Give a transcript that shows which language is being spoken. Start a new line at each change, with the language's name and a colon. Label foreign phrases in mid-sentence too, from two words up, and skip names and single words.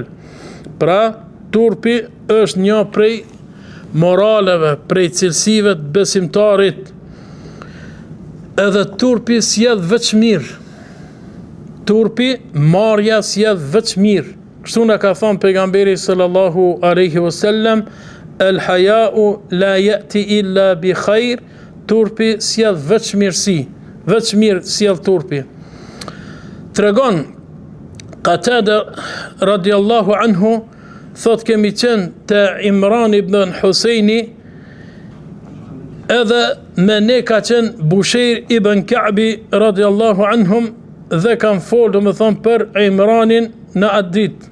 Albanian: Pra, turpi është një prej moraleve, prej cilësive të besimtarit. Edhe turpi sjell veç mirë. Turpi, marrja sjell veç mirë. Kështu na ka thënë pejgamberi
Arabic: صلى الله عليه وسلم, الحياء لا يأتي إلا بخير.
Albanian: Turpi sjell veç mirësi, veç mirë sjell turpi. Tregon Qatada
Arabic: رضي الله عنه,
Albanian: thot kemi qenë te Imran ibn Husejni, edhe me ne ka qenë Busheir ibn Ka'bi
Arabic: رضي الله عنهم,
Albanian: dhe kanë folë, do më thonë, për Imranin në atë ditë.